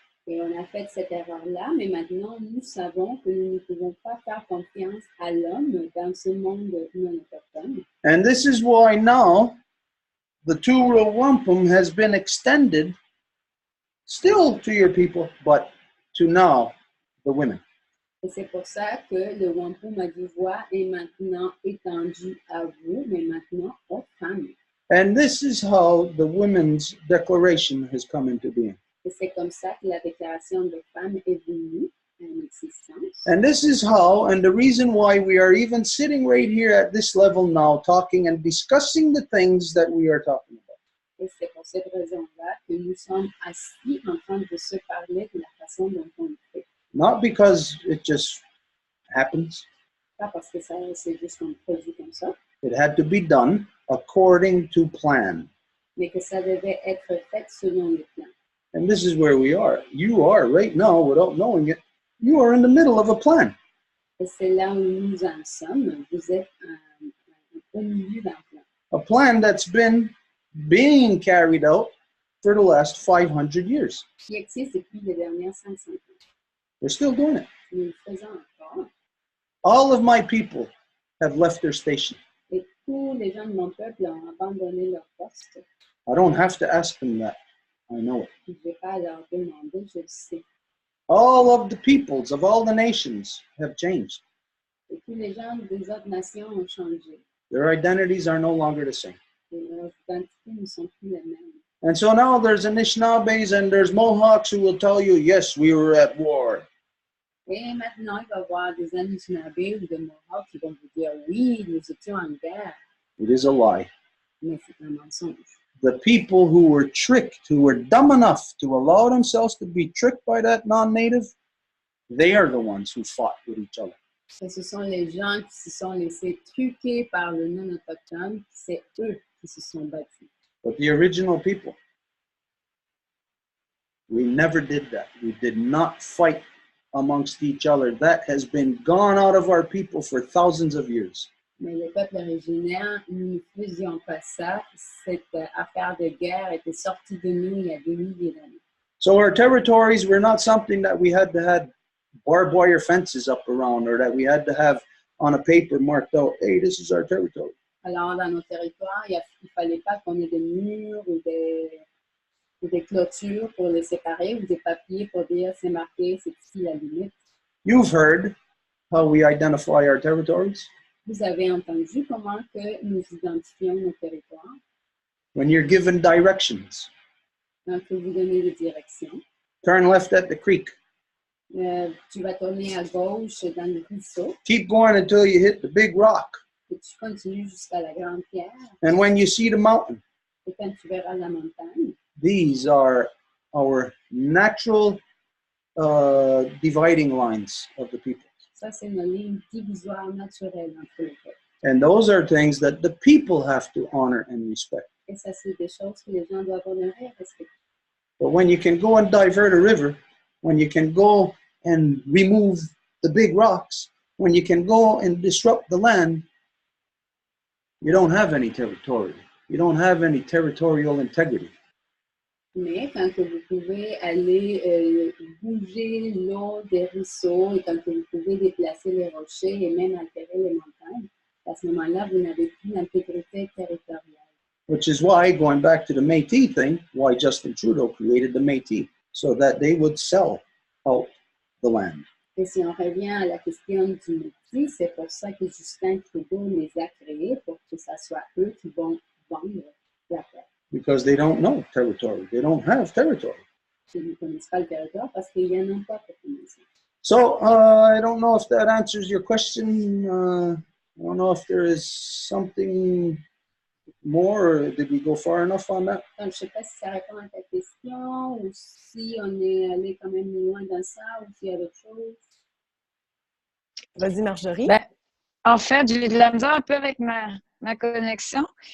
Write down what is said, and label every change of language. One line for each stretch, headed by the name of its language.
French: Et on a fait cette erreur-là, mais maintenant, nous savons que nous ne pouvons pas faire confiance à l'homme dans ce monde non autochtone.
English: And this is why now the two Row Wampum has been extended still to your people, but to now the women.
French: Et c'est pour ça que le wampum à Deux Voies est maintenant étendu à vous, mais maintenant aux femmes.
English: And this is how the Women's Declaration has come into being.
French: Et c'est comme ça que la déclaration de femmes est venue en existence.
English: And this is how, and the reason why we are even sitting right here at this level now, talking and discussing the things that we are talking about.
French: Et c'est pour cette raison-là que nous sommes assis en train de se parler de la façon dont on le fait.
English: Not because it just happens.
French: Pas parce que ça, c'est juste qu'on produit comme ça,
English: It had to be done according to plan.
French: mais que ça devait être fait selon le plan.
English: And this is where we are. You are right now, without knowing it, you are in the middle of a plan.
French: Et c'est là où nous en sommes. Vous êtes au milieu d'un plan.
English: A plan that's been being carried out for the last 500 years.
French: Qui existe depuis les dernières 500 ans.
English: We're still doing it.
French: Nous le faisons encore.
English: All of my people have left their station.
French: Et tous les gens de mon peuple ont abandonné leur poste.
English: I don't have to ask them that. I know it.
French: Je ne vais pas leur demander, je le sais.
English: All of the peoples of all the nations have changed.
French: Et tous les gens des autres nations ont changé.
English: Their identities are no longer the same.
French: Et leurs identités ne sont plus les mêmes.
English: And so now there's Anishinaabes and there's Mohawks who will tell you, yes, we were at war.
French: Et maintenant, il va y avoir des Anishinaabe ou des Mohawks qui vont vous dire, oui, nous étions en guerre.
English: It is a lie.
French: Mais c'est un mensonge.
English: The people who were tricked, who were dumb enough to allow themselves to be tricked by that non-native, they are the ones who fought with each other.
French: Et ce sont les gens qui se sont laissés truquer par le non-autochtone, c'est eux qui se sont battus.
English: But the original people, we never did that. We did not fight amongst each other. That has been gone out of our people for thousands of years.
French: Mais le peuple originaire, nous ne faisions pas ça. Cette affaire de guerre était sortie de nous il y a des milliers d'années.
English: So our territories were not something that we had to have barbed wire fences up around or that we had to have on a paper marked out, hey, this is our territory.
French: Alors, dans nos territoires, il ne fallait pas qu'on ait des murs ou des clôtures pour les séparer ou des papiers pour dire c'est marqué, c'est ici la limite.
English: You've heard how we identify our territories.
French: Vous avez entendu comment que nous identifions nos territoires.
English: When you're given directions,
French: Quand vous donnez des directions,
English: turn left at the creek.
French: tu vas tourner à gauche dans le ruisseau
English: Keep going until you hit the big rock.
French: et tu continues jusqu'à la grande pierre.
English: And when you see the mountain,
French: Et quand tu verras la montagne,
English: these are our natural dividing lines of the people.
French: ça c'est nos lignes divisoires naturelles entre les peuples.
English: And those are things that the people have to honor and respect.
French: Et ça c'est des choses que les gens doivent honorer et respecter.
English: But when you can go and divert a river, when you can go and remove the big rocks, when you can go and disrupt the land, you don't have any territory. You don't have any territorial integrity.
French: Mais quand que vous pouvez aller bouger l'eau des ruisseaux et quand que vous pouvez déplacer les rochers et même altérer les montagnes, à ce moment-là, vous n'avez plus l'intégrité territoriale.
English: Which is why, going back to the Métis thing, why Justin Trudeau created the Métis, so that they would sell out the land.
French: Et si on revient à la question du métis, c'est pour ça que Justin Trudeau les a créés, pour que ce soit eux qui vont vendre la terre.
English: Because they don't know territory. They don't have territory.
French: Ils ne connaissent pas le territoire parce qu'il n'y en a pas pour commencer.
English: So I don't know if that answers your question. I don't know if there is something more, or did we go far enough on that?
French: Donc, je ne sais pas si ça répond à ta question ou si on est allé quand même loin dans ça ou s'il y a d'autres choses. Vas-y, Marjorie. Ben, en fait, j'ai de la misère un peu avec ma connexion.